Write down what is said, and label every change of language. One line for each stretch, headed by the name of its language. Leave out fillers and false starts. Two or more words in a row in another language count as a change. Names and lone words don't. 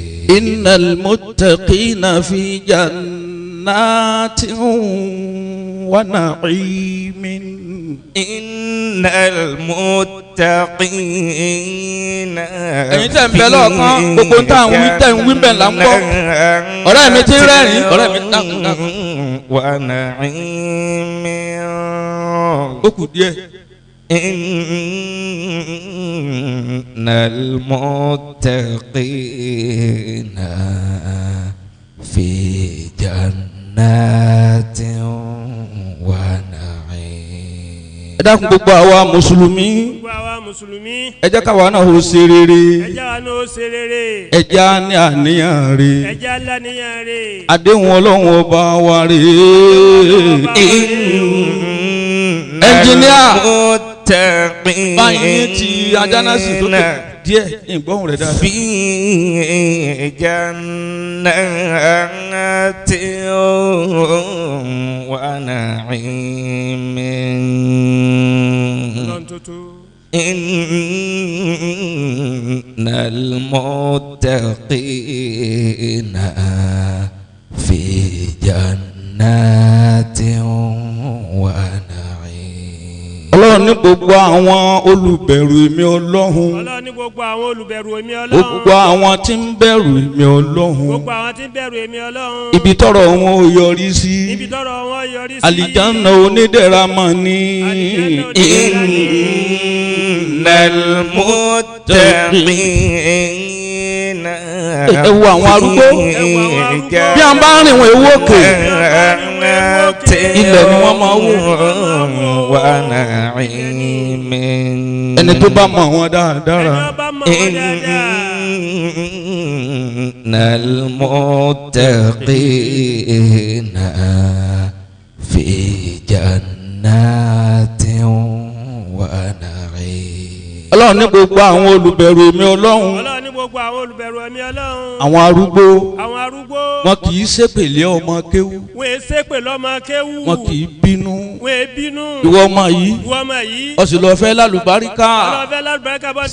Arabic: إن المتقين في جنات ونعيم إن المتقين
Yoruba: ẹ̀yin tẹ́ ń bẹ lọ́ọ̀kan gbogbo ń tà ń wí tẹ́ ń wí bẹ́ẹ̀ là ń gbọ́ ọ̀rẹ́ mi ti rẹ́rìn ọ̀rẹ́ mi dákun dákun
Arabic: ونعيم
Yoruba: ó kù díẹ̀.
Arabic: إن المتقين في جنات ونعيم.
Yoruba: ẹ dákun gbogbo àwa mùsùlùmí gbogbo àwa mùsùlùmí. ẹ jẹ́ káwa náà ó ṣe rere ẹ jẹ́ wa ní ó ṣe rere. ẹ jẹ́ á ní àníyàn ẹ rere jẹ́ aláníyàn rè. àdéhùn ọlọ́run ọba wa rèé. ẹnjìníà báyìí ti ajánásì tó tó díẹ̀ ìgbọ́hùn rẹ̀ dáadáa.
Arabic: في جنات ونعيم
Yoruba: ọlọ́run tuntun.
Arabic: إن المتقين في جنات ونعيم.
Yoruba: ọlọ́run ní gbogbo àwọn olùbẹ̀rù èmi ọlọ́run ọlọ́run ní gbogbo àwọn olùbẹ̀rù èmi ọlọ́run. gbogbo àwọn tí ń bẹ̀rù èmi ọlọ́run gbogbo àwọn tí ń bẹ̀rù èmi ọlọ́run. ibi tọ́rọ̀ wọn ò yọrí sí ibi tọ́rọ̀ wọn yọrí sí. àlìjáná onídẹ̀ra mọ̀ ní.
Arabic: إن المتقين
Yoruba: ẹ wo àwọn arúgbó bí a bá rìn wọn ewu òkè ilẹ̀ ni wọ́n máa wò.
Arabic: ونعيم
Yoruba: ẹni tó bá mọ̀ wọn dáadáa. ẹni ọba mọ̀ wọn dáadáa.
Arabic: إن المتقين في جنات جنات ونعيم.
Yoruba: ọlọ́run ní gbogbo àwọn olùbẹ̀rù èmi ọlọ́run. ọlọ́run ní gbogbo àwọn olùbẹ̀rù èmi ọlọ́run. àwọn arúgbó. àwọn arúgbó. wọn kì í ṣépèlé ọmọ kéwú. wọn è ṣépè lọ́mọ kéwú. wọn kì í bínú. wọn è bínú. ìwọ ọmọ yìí. ìwọ ọmọ yìí. ó sì lọ fẹ́ lálùbáríkà. ọlọ́fẹ́ lálùbáríkà bọ́ ti